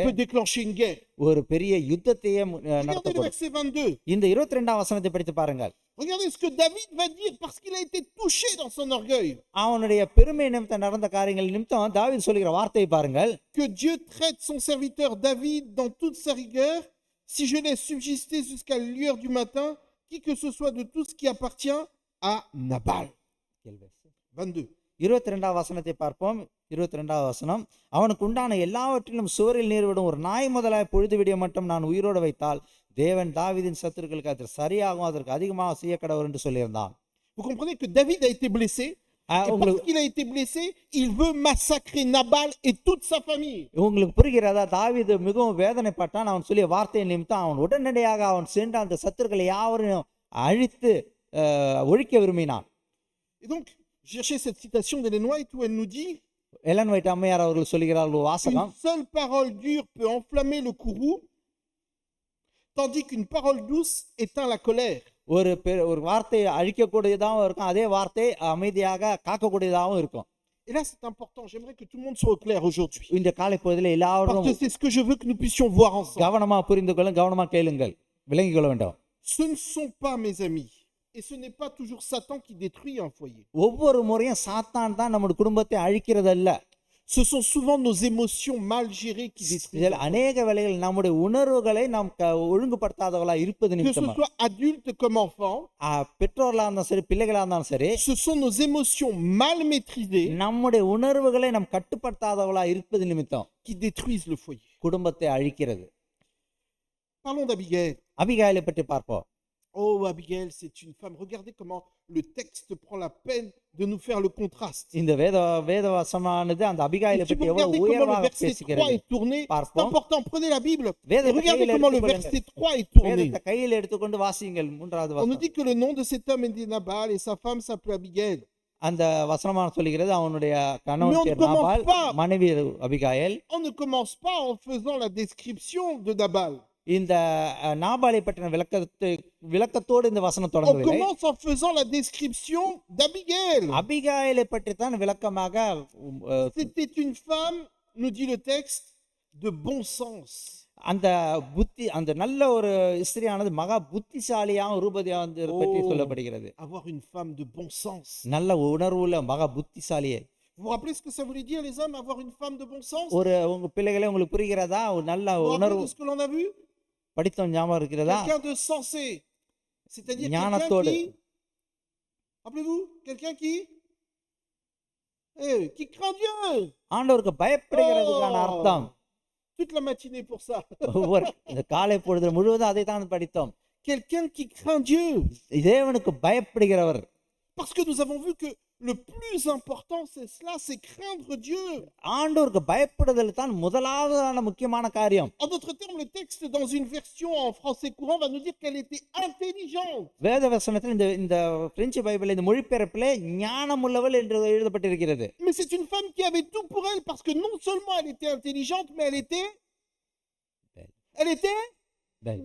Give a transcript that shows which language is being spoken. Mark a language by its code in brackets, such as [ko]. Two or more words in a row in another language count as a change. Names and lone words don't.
[fr] peut déclencher une guerre. [ta] ஒரு பெரிய யுத்தத்தையே [fr] Regardez le [ta] நடத்தக்கூடும். [fr] verset 22. [ta] இந்த 22ஆம் வசனத்தை படித்து பாருங்கள். [fr] Regardez ce que David va dire parce qu'il a été touché dans son orgueil. [ta] அவனுடைய பெருமை நிமித்தம் நடந்த காரியங்கள் நிமித்தம் தாவீது சொல்லுகிற வார்த்தையை பாருங்கள். [fr] Que Dieu traite son serviteur David dans toute sa rigueur, si je laisse subsister jusqu'à la lueur du matin qui que ce soit de tout ce qui appartient à Nabal. 22. [ta] 22ஆம் வசனத்தை பார்ப்போம். 22ஆம் வசனம், அவனுக்கு உண்டான எல்லாவற்றிலும் சுவரில் நீர் விடும் ஒரு நாய் முதலாய் பொழுது விடிய மட்டும் நான் உயிரோடு வைத்தால் தேவன் தாவீதின் சத்துருக்களுக்கு அது சரியாகும், அதற்கு அதிகமாக செய்ய கடவுள் என்று சொல்லியிருந்தான். [fr] Vous comprenez que David a été blessé. Et parce qu'il a été blessé, il veut massacrer Nabal et toute sa famille. [ta] உங்களுக்கு புரிகிறதா? தாவீது மிகவும் வேதனைப்பட்டான். அவன் சொல்லிய வார்த்தை நிமித்தம் அவன் உடனடியாக அவன் சென்று அந்த சத்துருக்களை யாவரையும் அழித்து ஒழிக்க விரும்பினான். [fr] Et donc, cherchez cette citation d'Ellen White où elle nous dit [ta] எலன் வைட் அம்மையார் அவர்கள் சொல்லுகிறார் ஒரு வாசகம், [fr] une seule parole dure peut enflammer le courroux, tandis qu'une parole douce éteint la colère. [ta] ஒரு வார்த்தை அழிக்கக்கூடியதாகவும் இருக்கும், அதே வார்த்தை அமைதியாக காக்கக்கூடியதாகவும் இருக்கும். [fr] Et là, c'est important. J'aimerais que tout le monde soit au clair aujourd'hui. [ta] இந்த காலை பொழுதில் [fr] Parce [ta] எல்லாரும் [fr] que c'est ce que je veux que nous puissions voir ensemble. [ta] கவனமா புரிந்து கொள்ளும், கவனமா கேளுங்கள், விளங்கிக் கொள்ள வேண்டும். [fr] Ce ne sont pas, mes amis, et ce n'est pas toujours Satan qui détruit un foyer. [ta] ஒவ்வொரு முறையும் சாத்தான் தான் நம்முடைய குடும்பத்தை அழிக்கிறது அல்ல. [fr] Ce sont souvent nos émotions mal gérées qui détruisent. [ta] இதில் அநேக வேளைகள் நம்முடைய உணர்வுகளை நாம் ஒழுங்குபடுத்தாதவர்களா இருப்பது [fr] Que ce [ta] நிமித்தமா, [fr] soit adultes comme enfants, [ta] பெற்றோர்களா இருந்தாலும் சரி, பிள்ளைகளா இருந்தாலும் சரி, [fr] ce sont nos émotions mal maîtrisées [ta] நம்முடைய உணர்வுகளை நாம் கட்டுப்படுத்தாதவர்களா இருப்பது நிமித்தம் [fr] qui détruisent le foyer. [ta] குடும்பத்தை அழிக்கிறது. [fr] Parlons d'Abigail. [ta] அபிகாயிலை பற்றி பார்ப்போம். [fr] Oh, Abigail, c'est une femme. Regardez comment le texte prend la peine de nous faire le contraste. [ta] இந்த வேதவசமானது அந்த [fr] Et [ta] அபிகாயிலை [fr] si vous [ta] பற்றி [fr] regardez [ta] எவ்வளவு [fr] comment le [ta] உயர்வாக [fr] verset 3 [ta] பேசுகிறது. [fr] est tourné, c'est Parfois. important. Prenez la Bible et [ta] வேதத்தை [fr] regardez [ta] கையில் [fr] comment le [ta] எடுத்துக்கொள்ளுங்கள். [fr] verset 3 est tourné. [ta] வேதத்தை கையில் எடுத்துக்கொண்டு வாசியுங்கள். 3வது [fr] On nous [ta] வசனம். [fr] dit que le nom de cet homme était Nabal et sa femme s'appelait Abigail. [ta] அந்த வசனமான சொல்லுகிறது அவனுடைய [fr] Mais on [ta] கணவன் [fr] ne [ta] பேர் [fr] commence [ta] நாபால், [fr] pas. [ta] மனைவி அபிகாயில். [fr] On ne commence pas en faisant la description de Nabal. [ta] இந்த நாபாலை பற்றின விளக்கத்தோடு இந்த வசனம் [fr] On [ta] தொடங்கவில்லை. [fr] commence en faisant la description d'Abigail. [ta] அபிகாயிலை பற்றி தான் விளக்கமாக [fr] C'était une femme, nous dit le texte, de bon sens. [ta] அந்த புத்தி அந்த நல்ல ஒரு ஸ்திரியானது மகா புத்திசாலியாகவும் ரூபதியாக வந்து பற்றி [fr] Oh, [ta] சொல்லப்படுகிறது. [fr] avoir une femme de bon sens. [ta] நல்ல உணர்வுள்ள மகா புத்திசாலியை. [fr] Vous vous rappelez ce que ça voulait dire, les hommes, avoir une femme de bon sens? [ta] ஒரு உங்க பிள்ளைகளே உங்களுக்கு புரிகிறதா? ஒரு நல்ல [fr] Vous vous rappelez [ta] உணர்வு [fr] de ce que l'on a vu? [ta] படித்தோம் ஞாபகம் இருக்கிறதா? [fr] Quelqu'un de sensé. C'est-à-dire quelqu'un [ta] ஞானத்தோடு. [fr] qui, rappelez-vous, quelqu'un qui craint Dieu. [ta] ஆண்டவருக்கு பயப்படுகிறதுக்கான அர்த்தம். [fr] Toute la matinée pour ça. [ta] ஒவ்வொரு இந்த காலை பொழுது முழுவதும் அதை தான் படித்தோம். [fr] Quelqu'un qui craint Dieu. [ta] தேவனுக்கு பயப்படுகிறவர். [fr] Parce que nous avons vu que le plus important, c'est cela, c'est craindre Dieu. [ta] ஆண்டவருக்கு பயப்படுதல் தான் முதலாவதான முக்கியமான காரியம். [fr] En d'autres termes, le texte dans une version en français courant va nous dire qu'elle était intelligente. [ta] வேத வசனத்தில் இந்த இந்த பிரெஞ்சு பைபிள் இந்த மொழிபெயர்ப்பிலே ஞானமுள்ளவள் என்று எழுதப்பட்டிருக்கிறது. [fr] Mais c'est une femme qui avait tout pour elle parce que non seulement elle était intelligente, mais elle était belle.